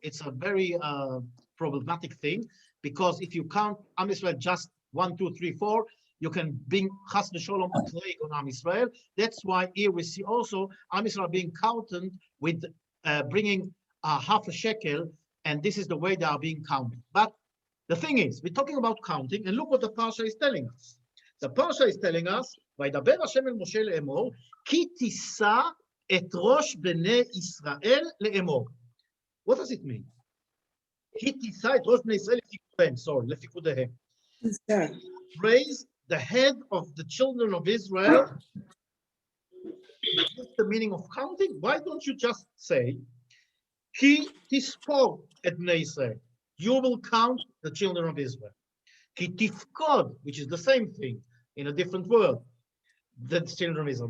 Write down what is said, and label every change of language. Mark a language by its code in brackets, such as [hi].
[en] It's a very problematic thing. Because if you count Am Israel just 1, 2, 3, 4, you can bring Chas v'Sholom a plague on Am Israel. That's why here we see also Am Israel being counted with bringing half a shekel, and this is the way they are being counted. But the thing is, we're talking about counting, and look what the Parsha is telling us. The Parsha is telling us, [he] וידבר השם אל משה לאמור, כי תישא את ראש בני ישראל לאמור. [en] What does it mean? [he] כי תישא את ראש בני ישראל לפיקודיהם. [en] Raise the head of the children of Israel. What's the meaning of counting? Why don't you just say, [he] כי תספור את בני ישראל. [en] You will count the children of Israel. [he] כי תפקוד, [en] which is the same thing in a different word, the children of Israel.